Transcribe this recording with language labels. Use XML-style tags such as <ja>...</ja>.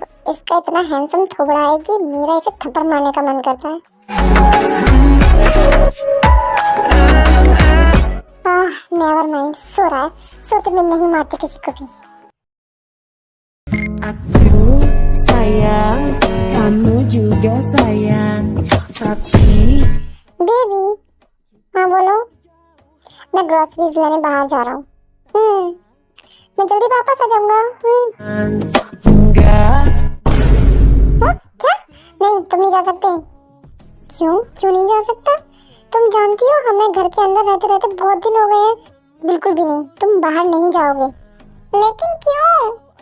<hi>इसका इतना हैंडसम थोबड़ा है कि मेरा इसे थप्पड़ मारने का मन करता है। नेवर माइंड, सो रहा है, सो तो मैं नहीं मारती किसी को भी।</hi> <id>Sayang, kamu juga sayang, tapi</id> <hi>baby, हाँ बोलो। मैं ग्रोसरीज लेने बाहर जा रहा हूँ। मैं जल्दी वापस आ जाऊंगा।</hi> <id>enggak.</id> <hi>क्या? नहीं, तुम नहीं जा सकते। क्यों नहीं जा सकता? तुम जानती हो हमें घर के अंदर रहते रहते बहुत दिन हो गए हैं। बिल्कुल भी नहीं, तुम बाहर नहीं जाओगे। लेकिन क्यों?</hi>